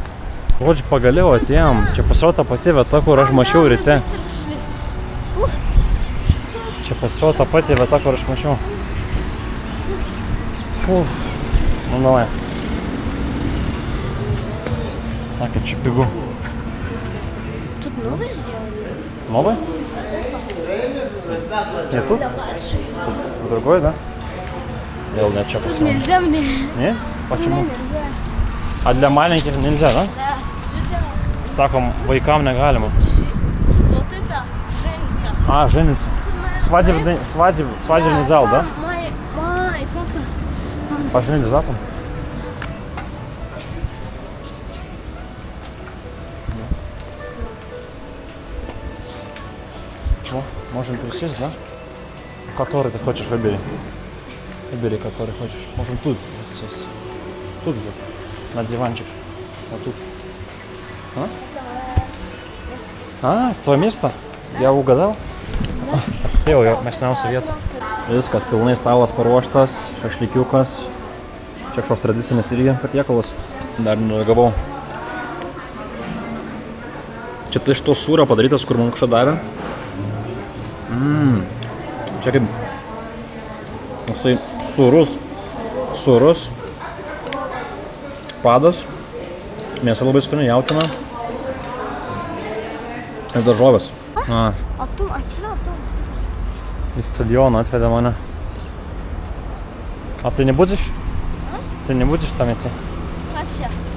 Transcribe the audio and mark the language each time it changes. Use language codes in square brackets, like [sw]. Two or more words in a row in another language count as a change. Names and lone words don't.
[lt] Žodžiu, pagaliau atėjom. Čia pasirodo ta pati vieta, kur aš mačiau ryte. Čia pasirodo ta pati vieta, kur aš mačiau. Nu, davai. Sakė, čia pigu. [ru] Тут новый сделали? Новый? Не тут? Тут другой, да? Или нет, что посмотрим? Нельзя мне. Не? Почему? А для маленьких нельзя, да? Да. Саком, [lt] vaikam negalima. [ru] Вот это женится. А, женится. Свадебный зал, да? Май, папа. Поженились, да, там? О, можем присесть, да? Который ты хочешь, выбери. Выбери, который хочешь. Можем тут сесть. Тут взять. На диванчик. Вот тут. А, твое место? Я угадал? [lt] Atspėjau, jo mėgstamiausia vieta. Viskas, pilnai stalas paruoštas, šašlykiukas. Čia kažkoks tradicinis irgi patiekalas. Dar neragavau. Čia tai iš to sūrio padarytas, kur man kažką davė. Čia kaip jisai sūrus padas. Mėsa labai skani, jautiena. Ir daržovės. [ru] Оттуда, оттуда. [lt] Į stadioną atvedė mane. [ru] А ты не будешь? Ты не будешь там идти? Сейчас.